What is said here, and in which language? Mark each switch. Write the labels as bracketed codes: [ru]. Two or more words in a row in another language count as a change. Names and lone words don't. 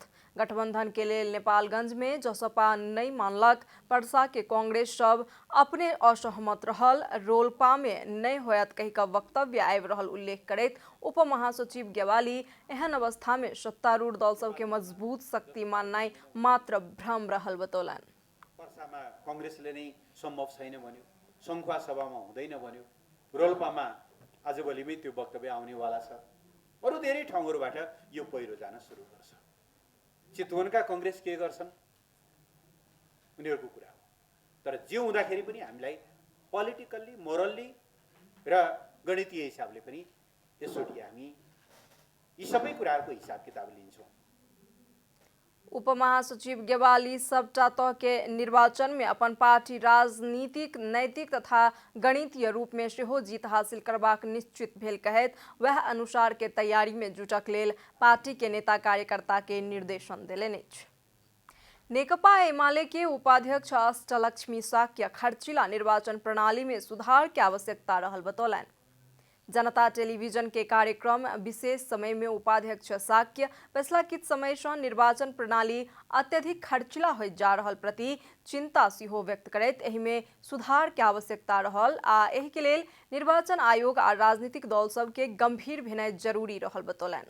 [mai] गठबंधन के लिए नेपालगंज में जसपा नहीं मानलक, पर्सा के कांग्रेस सब अपने असहमत रहल, रोल्पा में नहीं होयत कहिका वक्तव्य आबि रहल उल्लेख करैत उपमहासचिव गेवाली एहन अवस्था में सत्तारूढ़ दल सब के मजबूत शक्ति माननाइ मात्र भ्रम रहल बतौलनि। [ne] पर्सामा कांग्रेसले नै सम्भव छैन भन्यो, संखुवा सभामा हुँदैन भन्यो, रोल्पामा आजभोलिमै त्यो वक्तव्य आउनेवाला छ। अरू धेरै ठाउँहरूबाट यो पहिरो जान सुरु गर्छ। चितवनका कांग्रेस के गर्छन् उनीहरूको कुरा हो, तर जे हुँदाखेरि पनि हामीलाई [en] politically morally [ne] र गणितीय हिसाबले पनि यसोटी हामी यी सबै कुराहरूको हिसाब किताब लिन्छौँ। [mai] उपमहासचिव गेवाली सबटा तह के निर्वाचन में अपन पार्टी राजनीतिक नैतिक तथा गणितीय रूप में सेहो जीत हासिल करबाक निश्चित भेल कहैत वह अनुसार के तैयारी में जुटक लेल पार्टी के नेता कार्यकर्ता के निर्देशन देलनि अछि। नेकपा एमाले के उपाध्यक्ष अष्टलक्ष्मी साक्य खर्चिला निर्वाचन प्रणाली में सुधार की आवश्यकता रहल बतौलनि। जनता टेलीविजन के कार्यक्रम विशेष समय में उपाध्यक्ष साक्य पिछला किछ समय से निर्वाचन प्रणाली अत्यधिक खर्चिला हो जा रहल प्रति चिंता सेहो व्यक्त करैत एहि में सुधार के आवश्यकता रहल आ एहि के लेल निर्वाचन आयोग आ राजनीतिक दल सब के गंभीर भेनाइ जरूरी रहल बतौलनि।